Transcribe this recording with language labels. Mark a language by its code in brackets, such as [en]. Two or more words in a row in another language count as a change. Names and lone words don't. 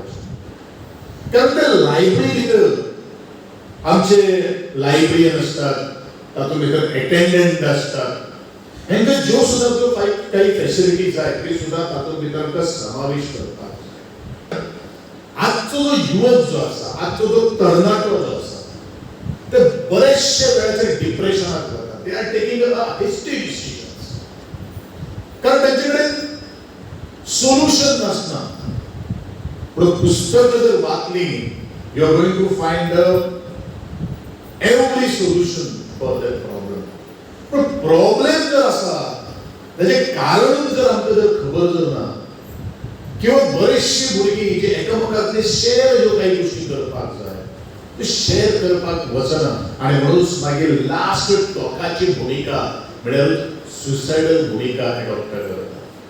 [kok] कारण त्या लायब्ररी भितर आमचे लायब्ररियन असतात, तातूंत भितर अटेंडंट असतात. हेंकां ज्यो सुद्दां ज्यो काही फॅसिलिटीज जाय त्यो सुद्दां तातूंत भितर आमकां समावेश करपाक जाय. आजचो जो युवक जो आसा, आजचो जो तरणाटो जो आसा ते बरेचशे वेळाचेर डिप्रेशनाक वतात. [en] They are taking a hasty decisions. [kok] कारण त्यांच्याकडे सोल्युशन नसना. पण पुस्तक जर वाचली [en] you are going to find every solution for that problem. [kok] पण प्रॉब्लेम जर असा त्याचे कारण जर आमकां जर खबर जर ना किंवा बरेचशी भुरगीं जे एकामेकांतले शेअर ज्यो काही गोष्टी करपाक जाय ते शेअर करपाक वचना. आणि म्हणून मागीर लास्ट टोकाची भूमिका म्हळ्यार सुसायडल भूमिका एडॉप्ट करता.